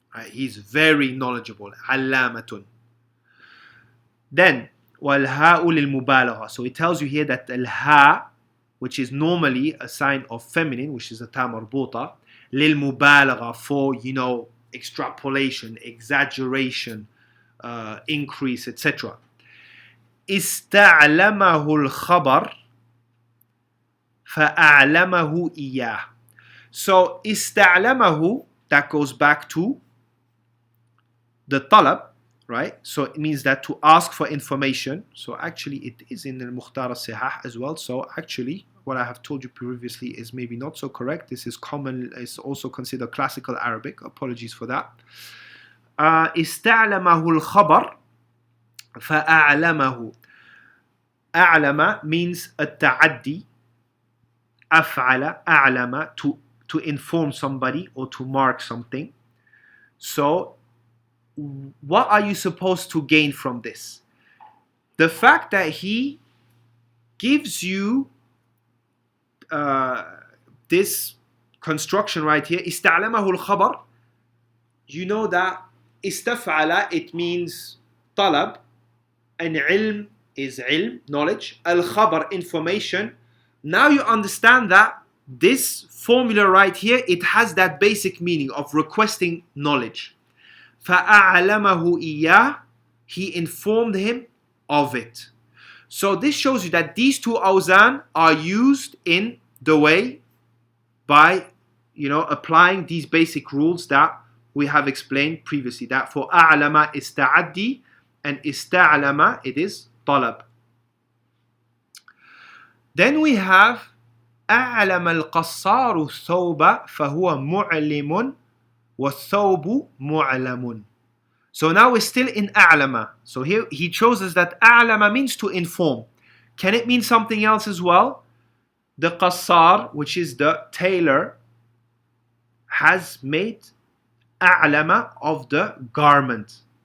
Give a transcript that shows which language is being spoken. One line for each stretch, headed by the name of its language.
English: He's very knowledgeable. Allamatun. Then
Arabic: walha'u lil mubalagha.
English: So it tells you here that al-ha, which is normally a sign of feminine, which is a ta marbuta,
Arabic: lil mubalagha,
English: for extrapolation, exaggeration, increase, etc.
Arabic: استعلمه الخبر فأعلمه إياه.
English: So استعلمه, that goes back to the talab, right? So it means that to ask for information. So actually it is in the Mukhtar al-Sihah as well. So actually what I have told you previously is maybe not so correct. This is common, is also considered classical Arabic. Apologies for that.
Arabic: استعلمه الخبر فأعلمه. أعلم means التعدي. أفعل أعلم,
English: to inform somebody or to mark something. So what are you supposed to gain from this? The fact that he gives you this construction right here,
Arabic: استعلمه الخبر,
English: you know that استفعل, it means طلب, and علم is علم, knowledge, al-khabar, information. Now you understand that this formula right here, it has that basic meaning of requesting knowledge.
Arabic: فَأَعْلَمَهُ إِيَّهُ,
English: he informed him of it. So this shows you that these two awzan are used in the way by applying these basic rules that we have explained previously, that for a'lama is ta'addi and ista'lama it is talab. Then we have
Arabic: أعلم القصار الثوب فهو معلم والثوب معلم.
English: So now we're still in أعلم. So here he shows us that أعلم means to inform. Can it mean something else as well? The qassar, which is the tailor, has made أعلم of the garment.